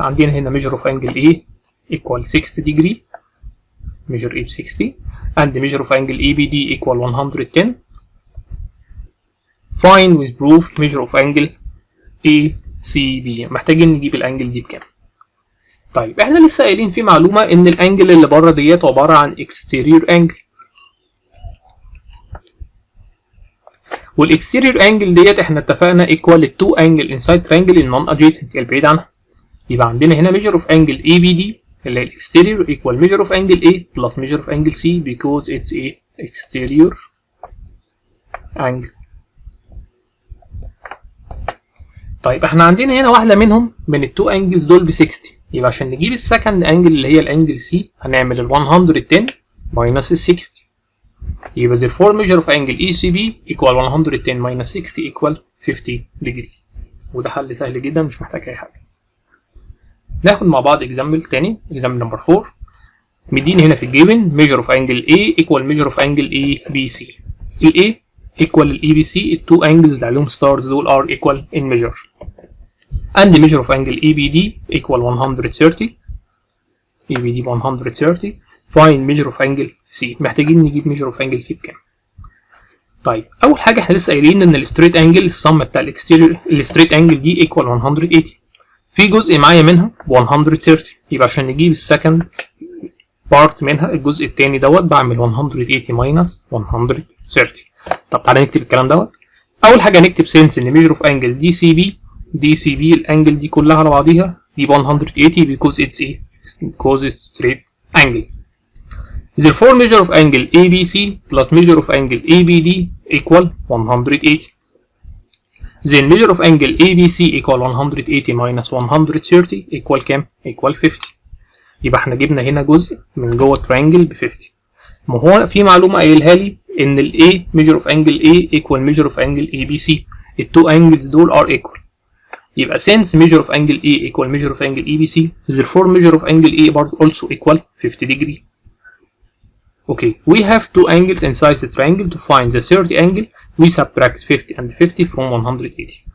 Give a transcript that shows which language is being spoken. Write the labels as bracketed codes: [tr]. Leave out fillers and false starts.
[ar] عندنا هنا [en] measure of angle A equal 60 degree measure A ب 60 and measure of angle ABD equal 110. Find with proof measure of angle ACB. [ar] محتاجين نجيب الانجل دي بكام. طيب احنا لسه قايلين في معلومة ان الانجل اللي بره ديت عبارة عن [en] exterior angle، [ar] والاكستيريور انجل ديت احنا اتفقنا equal التو انجل [en] inside triangle [ar] النون adjacent البعيد عنها. يبقى عندنا هنا [en] measure of angle ABD [ar] اللي هي الاكستيريور [en] equal measure of angle A plus measure of angle C because it's a exterior angle. [ar] طيب احنا عندنا هنا واحدة منهم من التو انجلز دول ب 60، يبقى عشان نجيب السكند انجل اللي هي الانجل سي هنعمل ال 110 minus ال 60. يبقى [en] therefore measure of angle ECB equal 110 minus 60 equal 50 degree. [ar] وده حل سهل جدا مش محتاج اي حاجة. ناخد مع بعض اكزامبل تاني، اكزامبل نمبر 4. مديني هنا في الجيفن [en] measure of angle A equal measure of angle ABC. [ar] ال A equal ال ABC التو انجلز اللي عليهم ستارز دول [en] are equal in measure. and the measure of angle ABD equal 130. ABD ب 130. find measure of angle C. [ar] محتاجين نجيب [en] measure of angle C [ar] بكام؟ طيب اول حاجه احنا لسه قايلين ان الستريت انجل السم بتاع الاكستيريور الستريت انجل دي equal 180. في جزء معايا منها ب 130، يبقى عشان نجيب السكند بارت منها الجزء الثاني دوت بعمل 180 minus 130. طب تعالى نكتب الكلام دوت. اول حاجه نكتب سنس ان [en] measure of angle DCB [ar] الانجل دي كلها على بعضيها دي ب 180 [en] because it's straight angle. Therefore measure of angle ABC plus measure of angle ABD equal 180. Then measure of angle ABC equal 180 minus 130 equal [ar] كام؟ [en] equal 50. [ar] يبقى احنا جبنا هنا جزء من جوه triangle ب 50. ما هو في معلومة قايلها لي [en] ان ال A measure of angle A equal measure of angle ABC. ال two angles دول are equal. [ar] يبقى [en] since measure of angle A equal measure of angle ABC, therefore measure of angle A also equal 50 degree. Okay, we have two angles inside the triangle. To find the third angle, we subtract 50 and 50 from 180.